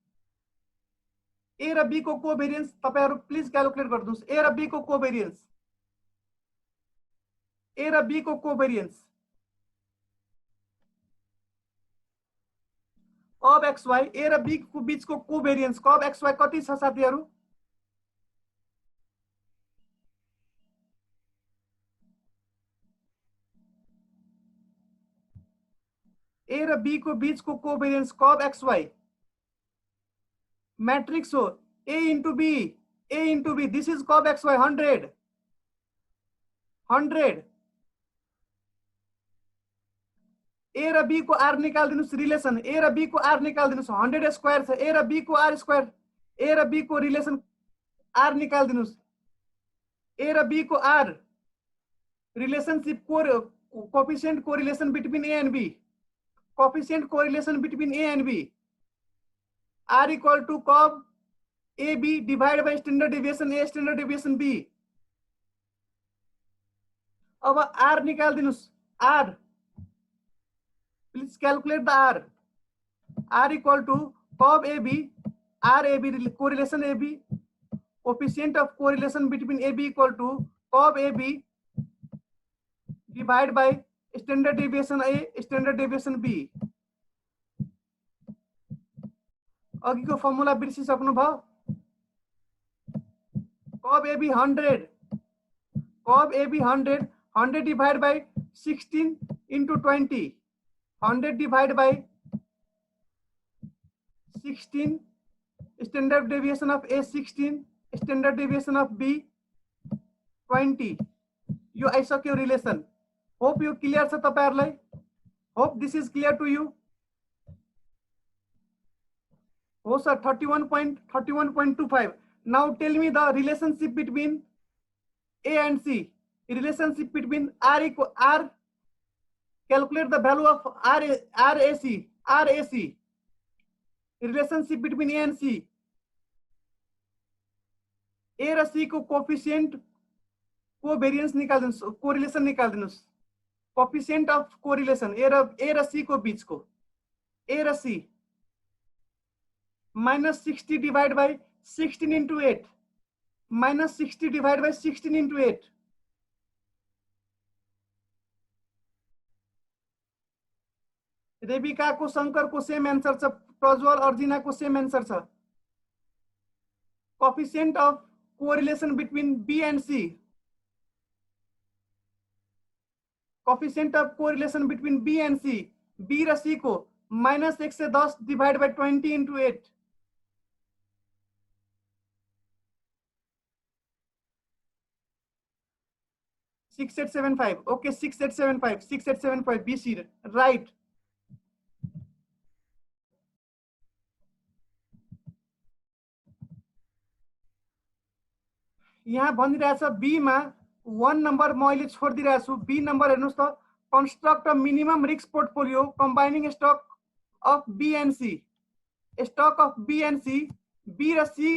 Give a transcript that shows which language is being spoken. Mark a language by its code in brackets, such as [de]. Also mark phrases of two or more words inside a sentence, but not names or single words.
[ne] ए र बी को कोभेरिएन्स तपाईहरु प्लिज क्याल्कुलेट गर्नुस् ए र बी को कोभेरिएन्स [en] cov xy [ne] ए र बी को बीचको कोभेरिएन्स [en] cov xy [ne] कति छ साथीहरु ए र बी को बीचको कोभेरिएन्स [en] cov xy [ne] मैट्रिक्स हो [en] a into b this is cov xy [ne] 100 a ए र बी को आर निकाल्दिनुस् रिलेसन ए र बी को आर निकाल्दिनुस् 100 स्क्वायर छ ए र बी को [en] R square [ne] ए र बी को रिलेसन आर निकाल्दिनुस् ए र बी को आर [en] relationship coefficient correlation between A and B coefficient correlation between A and B R equal to cov A B divide by standard deviation A standard deviation B [ne] अब आर निकाल्दिनुस् [en] R please calculate the R equal to cov A B R A B correlation A B coefficient of correlation between A B equal to cov A B divide by standard deviation A standard deviation B [ne] अघिको फर्मुला बिर्सिसक्नु भयो [en] cov A B [ne] 100 [en] cov A B [ne] 100 [en] divide by 16 into 20 100 divided by 16 standard deviation of A 16 standard deviation of B 20 [ne] यो आइसक्यो रिलेसन होप यो क्लियर छ तपाईहरुलाई [en] hope this is clear to you [ne] हो सर [en] 31.25 now tell me the relationship between A and C relationship between R calculate the value of RAC relationship between A and C [ne] A र C को [en] coefficient covariance [ne] निकाल्दिनुस् कोरिलेसन निकाल्दिनुस् [en] coefficient of correlation [ne] A र C को बीच को A र C [en] -60 divided by 16 into 8 -60 divided by 16 into 8 [ne] रेबिका को शंकर को [en] same answer [ne] छ प्रज्वल अर्जिना को [en] same answer [ne] छ [en] coefficient of correlation between B and C coefficient of correlation between B and C [ne] B र C को -110 [en] divide by 20 into 8 6875 okay 6875 BC right [ne] यहाँ भनिरहेछ बी मा 1 नम्बर मैले छोड्दिरहेछु छु बी नम्बर हेर्नुस् त [en] construct a minimum risk portfolio combining stock of B and C stock of B and C [ne] बी र सी